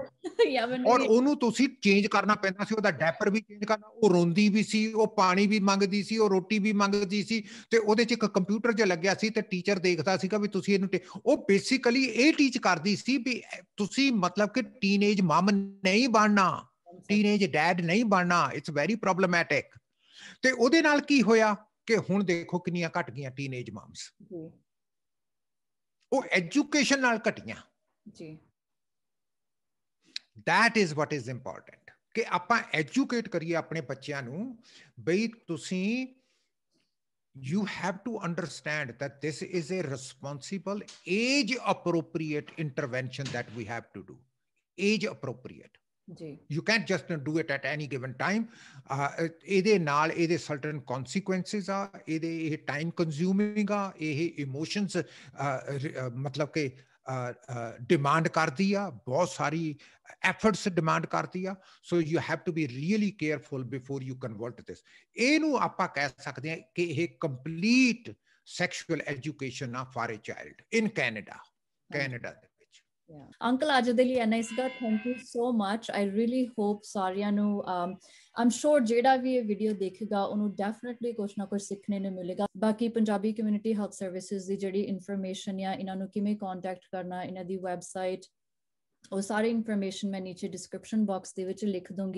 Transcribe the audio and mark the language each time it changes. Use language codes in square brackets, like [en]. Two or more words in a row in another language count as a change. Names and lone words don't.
[pa] ਔਰ ਉਹਨੂੰ ਤੁਸੀਂ ਚੇਂਜ ਕਰਨਾ ਪੈਂਦਾ ਸੀ, ਉਹਦਾ ਡੈਪਰ ਵੀ ਚੇਂਜ ਕਰਨਾ, ਉਹ ਰੋਂਦੀ ਵੀ ਸੀ, ਉਹ ਪਾਣੀ ਵੀ ਮੰਗਦੀ ਸੀ, ਉਹ ਰੋਟੀ ਵੀ ਮੰਗਦੀ ਸੀ, ਤੇ ਉਹਦੇ 'ਚ ਇੱਕ ਕੰਪਿਊਟਰ ਜਿਹਾ ਲੱਗਿਆ ਸੀ ਤੇ ਟੀਚਰ ਦੇਖਦਾ ਸੀਗਾ ਵੀ ਤੁਸੀਂ ਇਹਨੂੰ ਉਹ ਬੇਸਿਕਲੀ ਇਹ ਟੀਚ ਕਰਦੀ ਸੀ ਵੀ ਤੁਸੀਂ ਮਤਲਬ ਕਿ [en] teenage mom [pa] ਨਹੀਂ ਬਣਨਾ, [en] teenage dad [pa] ਨਹੀਂ ਬਣਨਾ। [en] it's very problematic. [pa] ਤੇ ਉਹਦੇ ਨਾਲ ਕੀ ਹੋਇਆ ਕਿ ਹੁਣ ਦੇਖੋ ਕਿੰਨੀਆਂ ਘਟ ਗਈਆਂ [en] teenage moms. [pa] ਉਹ ਐਜੂਕੇਸ਼ਨ ਨਾਲ ਘਟੀਆਂ। ਜੀ। [en] That is what is important, [pa] ਕਿ ਆਪਾਂ ਐਜੂਕੇਟ ਕਰੀਏ ਆਪਣੇ ਬੱਚਿਆਂ ਨੂੰ ਬਈ ਤੁਸੀਂ [en] you have to understand that this is a responsible age appropriate intervention that we have to do. Age appropriate. You can't just do it at any given time. [pa] ਇਹਦੇ ਨਾਲ ਇਹਦੇ [en] certain consequences [pa] ਆ, ਇਹ [en] time consuming [pa] ਆ, ਇਹ emotions ਮਤਲਬ ਕਿ demand ਕਰਦੀ ਆ, ਬਹੁਤ ਸਾਰੀ [en] efforts demand [pa] ਕਰਦੀ ਆ। [en] So you have to be really careful before you convert this. [pa] ਇਹਨੂੰ ਆਪਾਂ ਕਹਿ ਸਕਦੇ ਹਾਂ ਕਿ ਇਹ [en] complete sexual education [pa] ਆ [en] for a child in Canada. [pa] Canada ਦੇ ਵਿੱਚ। ਅੰਕਲ ਅੱਜ ਦੇ ਲਈ ਇੰਨਾ ਹੀ ਸੀਗਾ। [en] thank you so much. I really hope [pa] ਸਾਰਿਆਂ ਨੂੰ ਆਮ ਸ਼ੋਰ ਜਿਹੜਾ ਵੀ ਇਹ ਵੀਡੀਓ ਦੇਖੇਗਾ ਉਹਨੂੰ ਡੈਫੀਨਿਟਲੀ ਕੁਛ ਨਾ ਕੁਛ ਸਿੱਖਣੇ ਨੂੰ ਮਿਲੇਗਾ। ਬਾਕੀ ਪੰਜਾਬੀ ਕਮਿਊਨਿਟੀ ਹੈਲਥ ਸਰਵਿਸਿਜ਼ ਦੀ ਜਿਹੜੀ ਇਨਫੋਰਮੇਸ਼ਨ ਆ, ਇਹਨਾਂ ਨੂੰ ਕਿਵੇਂ ਕੰਟੈਕਟ ਕਰਨਾ, ਇਹਨਾਂ ਦੀ ਵੈਬਸਾਈਟ, ਉਹ ਸਾਰੀ ਇਨਫੋਰਮੇਸ਼ਨ ਮੈਂ ਨੀਚੇ [en] description box [pa] ਦੇ ਵਿੱਚ ਲਿਖ ਦੂੰਗੀ।